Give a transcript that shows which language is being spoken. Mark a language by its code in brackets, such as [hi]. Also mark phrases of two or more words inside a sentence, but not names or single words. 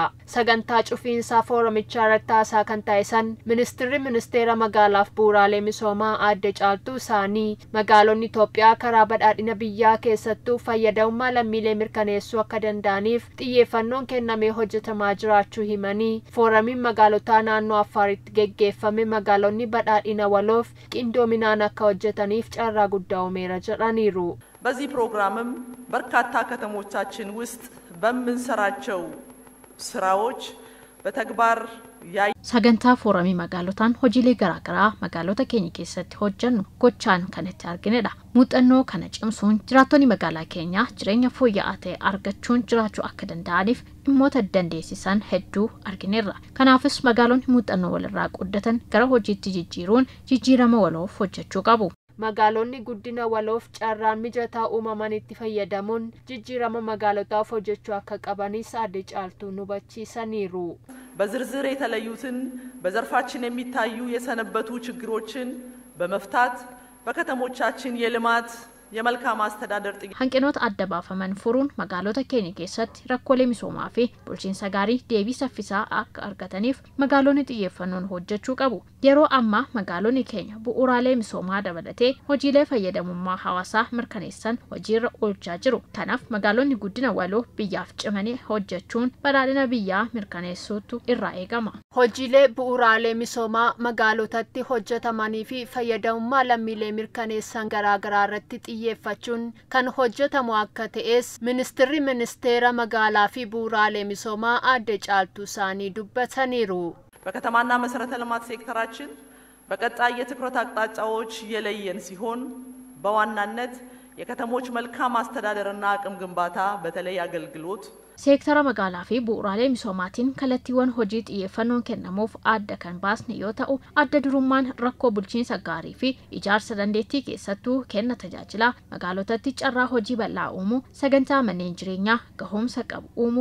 [om] Sagantaa cufiinsaa fooramicha irratti haasaa kan taasisan ministeera magaalaaf bu'uuraalee misoomaa Aadde Caaltuu isaanii magaalonni Itoophiyaa karaa badhaadhina biyyaa keessattuu fayyadamummaa lammiilee mirkaneessuu akka danda'aniif xiyyeeffannoon kennamee hojjetamaa jiraachuu himanii fooramiin magaalota naannoo Affaaritti gaggeeffame magaalonni badhaadhina waloof qindoominaan akka hojjetaniif carraa guddaa uumeera jedhaniiru. [am] በዚህ ፕሮግራምም በርካታ ከተሞቻችን ውስጥ በመንሰራቸው ስራዎች በተግባር [om] sagantaa foorami magaalotaan hojiilee garaagaraa magaalota keenya keessatti hojjennu gochaan kan itti arginedha. Muuxannoo kana cimsuun jiraattonni magaalaa keenyaa jireenya fooyya'aa ta'e argachuun jiraachuu akka danda'aniif dhimmoota dandeessisan hedduu argineerra. Kanaafis magaalonni muuxannoo walirraa qooddatan gara hojiitti jijjiiruun jijjiirama waloof hojjechuu qabu. Magaalonni guddina waloof carraan mijataa uumaman itti fayyadamuun jijjiirama magaalotaaf hojjechuu akka qabanis Aadde Caaltuu hubachiisaniiru. [am] በዝርዝር የተለዩትን በዘርፋችን የሚታዩ የሰነበቱ ችግሮችን በመፍታት በከተሞቻችን የልማት የመልካም አስተዳደር [om] hanqinoota adda baafaman furuun magaalota keenya keessatti rakkoolee misoomaa fi bulchiinsa gaarii deebii saffisaa akka argataniif magaalonni xiyyeeffannoon hojjechuu qabu. Yeroo ammaa magaalonni keenya bu'uuraalee misoomaa dabalatee hojiilee fayyadamummaa hawaasaa mirkaneessan hojiirra oolchaa jiru. Kanaaf magaalonni guddina waloo biyyaaf cimanii hojjechuun badhaadhina biyyaa mirkaneessuutu irraa eegama. Hojiilee bu'uuraalee misoomaa magaalotatti hojjetamanii fi fayyadamummaa lammiilee mirkaneessan garaagaraa irratti xiyyeeffachuun kan hojjetamu akka ta'es ministeera magaalaa fi bu'uuraalee misoomaa Aadde Caaltuu isaanii dubbataniiru. [am] በከተማና መሰረተ ልማት ሴክተራችን በቀጣይ የትኩረት አቅጣጫዎች የለየን ሲሆን በዋናነት የከተሞች መልካም አስተዳደርና አቅም ግንባታ በተለይ አገልግሎት [om] Seektara magaalaa fi bu'uuraalee misoomaatiin kallattiiwwan hojii xiyyeeffannoon kennamuuf adda kan baasne yoo ta'u adda durummaan rakkoo bulchiinsa gaarii fi ijaarsa dandeettii keessattuu kenna tajaajila magaalotatti carraa hojii bal'aa uumuu sagantaa manneen jireenyaa gahumsa qabu uumuu